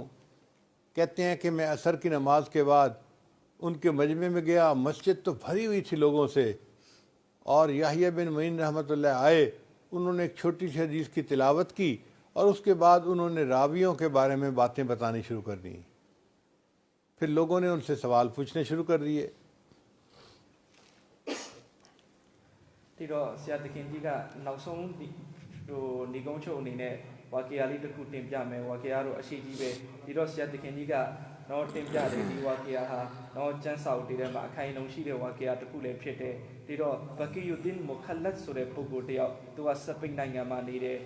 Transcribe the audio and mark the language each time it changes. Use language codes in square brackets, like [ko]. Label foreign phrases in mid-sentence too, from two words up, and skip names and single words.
[ur] کہتے ہیں کہ میں عصر کی نماز کے بعد ان کے مجمع میں گیا، مسجد تو بھری ہوئی تھی لوگوں سے، اور یحییٰ بن معین [ar] رحمۃ اللہ [ur] آئے، انہوں نے ایک چھوٹی سی حدیث کی تلاوت کی اور اس کے بعد انہوں نے راویوں کے بارے میں باتیں بتانی شروع کر دیں۔ پھر لوگوں نے ان سے سوال پوچھنے شروع کر دیے۔ [my] ဒီတော့ဆရာသခင်ကြီးကနောက်ဆုံးနေကုန်းချုပ်အနေနဲ့ဝါကီယာလေးတစ်ခုတင်ပြမယ်ဝါကီယာတော့အရှိကြီးပဲဒီတော့ဆရာသခင်ကြီးကတော့တင်ပြတယ်ဒီဝါကီယာဟာတော့ကျန်းစာအုပ်တွေထဲမှာအခိုင်အလုံရှိတဲ့ဝါကီယာတစ်ခုလည်းဖြစ်တယ်ဒီတော့ဘကီယူဒင်မုခလတ်ဆိုတဲ့ပုဂ္ဂိုလ်တယောက်သူကစပိန်နိုင်ငံမှာနေတယ်